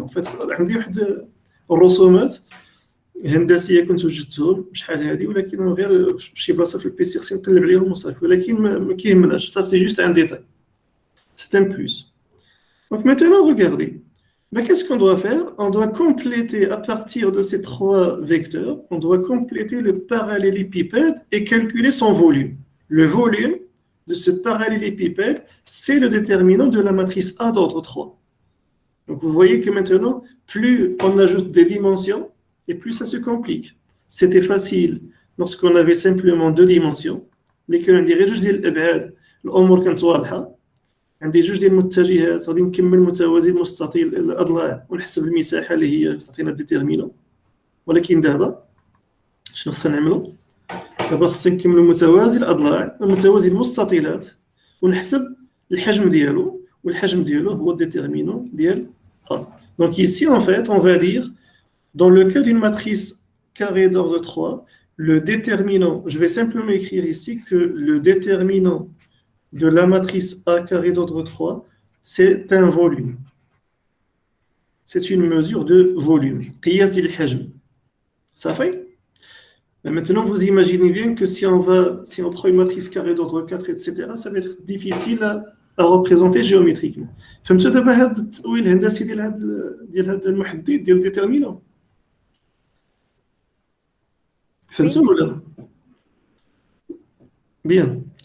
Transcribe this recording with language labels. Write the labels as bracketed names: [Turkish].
[French] En fait, [Arabic] عندي واحد الرسومات هندسيه كنت وجدتهم شحال هذه ولكن غير في شي بلاصه في البيسي خصني نقلب عليهم وصافي ولكن ما كيهمناش [French] ça c'est juste un détail c'est un plus. Donc maintenant regardez, mais qu'est-ce qu'on doit faire? On doit compléter à partir de ces 3 vecteurs, on doit compléter le parallélépipède et calculer son volume. Le volume de ce parallélépipède, c'est le déterminant de la matrice A d'ordre 3. Donc vous voyez que maintenant, plus on ajoute des dimensions, et plus ça se complique. C'était facile lorsqu'on avait simplement 2 dimensions, [Arabic] لكن عندي غير جوج ديال الابعاد الامور كانت واضحه. عندي جوج ديال المتجهات غادي نكمل متوازي المستطيل الاضلاع ونحسب المساحه اللي هي تعطينا ديتيرمينون. ولكن دابا شنو خصنا نعملو؟ دابا خصنا نكملو متوازي الاضلاع ومتوازي المستطيلات ونحسب الحجم ديالو والحجم ديالو هو الديتيرمينون ديال A. [French] Donc ici en fait, on va dire dans le cas d'une matrice carrée d'ordre 3, le déterminant, je vais simplement écrire ici que le déterminant de la matrice A carré d'ordre 3, c'est un volume. C'est une mesure de volume. [Arabic] قياس الحجم. [French] Ça fait? Mais maintenant, vous imaginez bien que si on prend une matrice carrée d'ordre 4, etc., ça va être difficile à représenter géométriquement. [Arabic] فهمتوا دابا هذا التأويل الهندسي ديال هذا المحدد ديال الديترمينون؟ فهمتوا ولا؟ Bien.